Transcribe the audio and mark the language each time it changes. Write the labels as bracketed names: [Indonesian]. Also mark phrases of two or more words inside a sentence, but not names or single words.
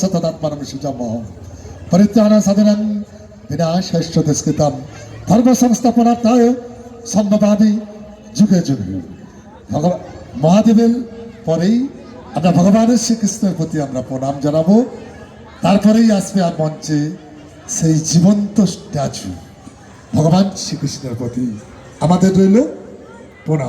[Sanskrit] तदात्मानं सृजाम्यहम् परित्राणाय साधनाय विनाशाय च दुष्कृतां धर्म संस्थापनार्थाय सम्भवामि যুগে যুগে [Bangla] মহাদেবের পরেই আমরা ভগবানের শ্রীকৃষ্ণের প্রতি আমরা প্রণাম জানাবো তারপরেই আসবে আর মঞ্চে সেই জীবন্ত স্ট্যাচু ভগবান শ্রীকৃষ্ণের প্রতি আমাদের রইল প্রণাম।